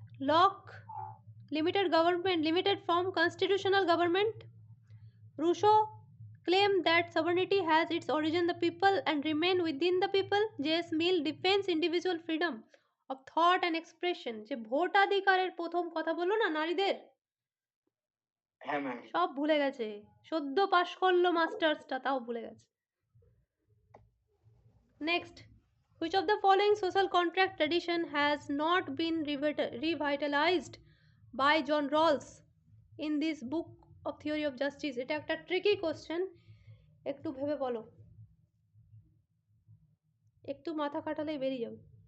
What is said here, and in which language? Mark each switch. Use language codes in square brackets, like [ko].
[en] Locke limited government, limited from constitutional government. Rousseau claim that sovereignty has its origin in the people and remain within the people. J.S. Mill defends individual freedom of thought and expression. [bn] যে ভোটাধিকারের প্রথম কথা বললো না নারীদের, হ্যাঁ ma'am. সব ভুলে গেছে। সদ্য পাশ করলো মাস্টার্সটা, তাও ভুলে গেছে। [en] Next, which of the following social contract tradition has not been revitalized by John Rawls in this book of theory of justice? [bn] এটা একটা ট্রিকি কোশ্চেন, একটু ভেবে বলো, একটু মাথা খাটালেই বেরিয়ে যাবে।